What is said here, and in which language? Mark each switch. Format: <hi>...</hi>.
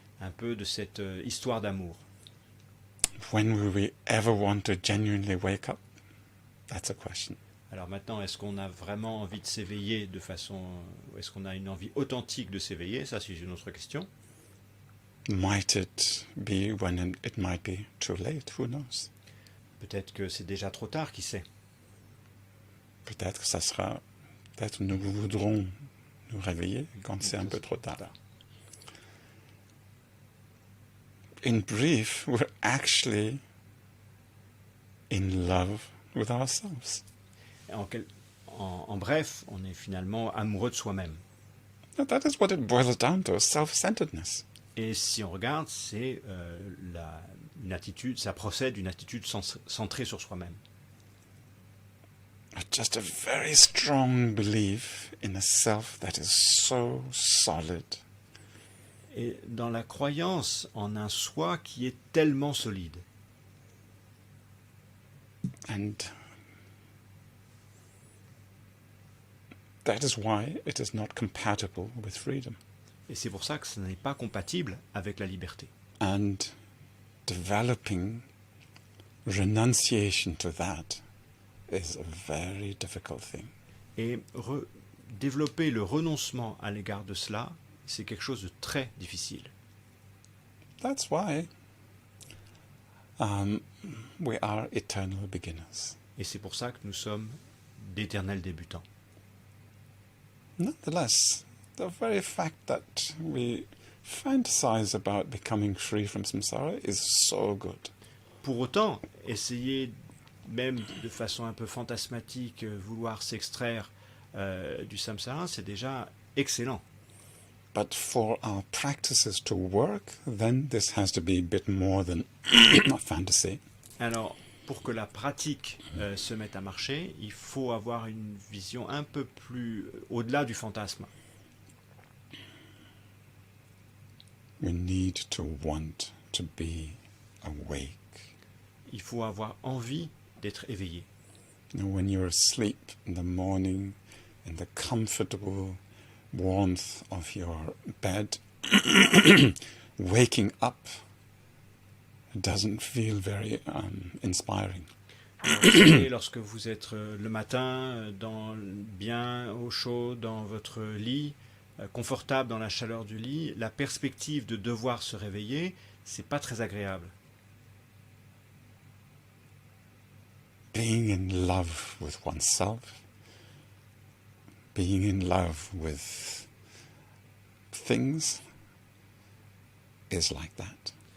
<fr>Un peu de cette histoire d'amour.</fr> <en>When will we ever want to genuinely wake up? That's a question.</en> <fr>Alors maintenant, est-ce qu'on a vraiment envie de s'éveiller de façon... Est-ce qu'on a une envie authentique de s'éveiller? Ça, c'est une autre question.</fr> <en>Might it be when it might be too late? Who knows?</en> <fr>Peut-être que c'est déjà trop tard, qui sait? Peut-être que ça sera... Peut-être nous voudrons nous réveiller quand c'est un peu trop tard.</fr> <en>In brief, we're actually in love with ourselves.</en> <fr>En bref, on est finalement amoureux de soi-même.</fr> <en>Now, that is what it boils down to, self-centeredness.</en> <fr>Et si on regarde, c'est une attitude, ça procède d'une attitude centrée sur soi-même.</fr> <en>Just a very strong belief in a self that is so solid.</en> <fr>Et dans la croyance en un soi qui est tellement solide.</fr> <en>And that is why it is not compatible with freedom.</en> <fr>Et c'est pour ça que ce n'est pas compatible avec la liberté.</fr> <en>And developing renunciation to that is a very difficult thing.</en> <fr>Et développer le renoncement à l'égard de cela, c'est quelque chose de très difficile.</fr> <en>That's why we are eternal beginners.</en> <fr>Et c'est pour ça que nous sommes d'éternels débutants.</fr> <en>Nonetheless, the very fact that we fantasize about becoming free from samsara is so good.</en> <fr>Pour autant, essayer même de façon un peu fantasmatique, vouloir s'extraire du samsara, c'est déjà excellent.</fr> <en>But for our practices to work, then this has to be a bit more than a fantasy.</en> <fr>Alors, pour que la pratique se mette à marcher, il faut avoir une vision un peu plus au-delà du fantasme.</fr> <en>We need to want to be awake.</en> <fr>Il faut avoir envie d'être éveillé.</fr> <en>You know, when you're asleep in the morning, in the comfortable warmth of your bed, waking up doesn't feel very inspiring.</en> <fr>Alors, lorsque vous êtes le matin bien au chaud dans votre lit, confortable dans la chaleur du lit, la perspective de devoir se réveiller, c'est pas très agréable.</fr> <en>Being in love with oneself, being in love with things is like that.</en>